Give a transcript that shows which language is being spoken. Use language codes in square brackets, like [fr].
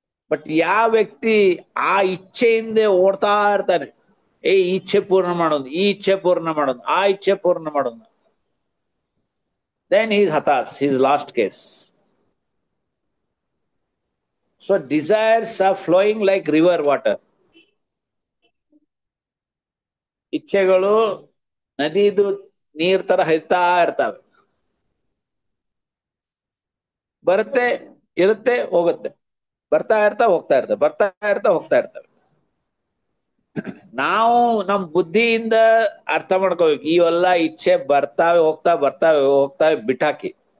[kn] But ಯಾವ ವ್ಯಕ್ತಿ ಆ ಇಚ್ಛೆಯಿಂದ ಓಡ್ತಾ ಇರ್ತಾನೆ, ಈ ಇಚ್ಛೆ ಪೂರ್ಣ ಮಾಡೋದು, ಈ ಇಚ್ಛೆ ಪೂರ್ಣ ಮಾಡೋದು, ಆ ಇಚ್ಛೆ ಪೂರ್ಣ ಮಾಡೋದು, [en] then he is hatas, he is lost case. So desires are flowing like river water. [kn] ಇಚ್ಛೆಗಳು ನದಿದು ನೀರ್ ತರ ಹರಿತಾ ಇರ್ತಾವೆ, ಬರುತ್ತೆ, ಇರುತ್ತೆ, ಹೋಗುತ್ತೆ, ಬರ್ತಾ ಇರ್ತವೆ, ಹೋಗ್ತಾ ಇರ್ತವೆ. ನಾವು ನಮ್ ಬುದ್ಧಿಯಿಂದ ಅರ್ಥ ಮಾಡ್ಕೋಬೇಕು. ಇವೆಲ್ಲ ಇಚ್ಛೆ ಬರ್ತಾವೆ ಹೋಗ್ತಾವೆ ಬಿಟ್ಟಾಕಿ.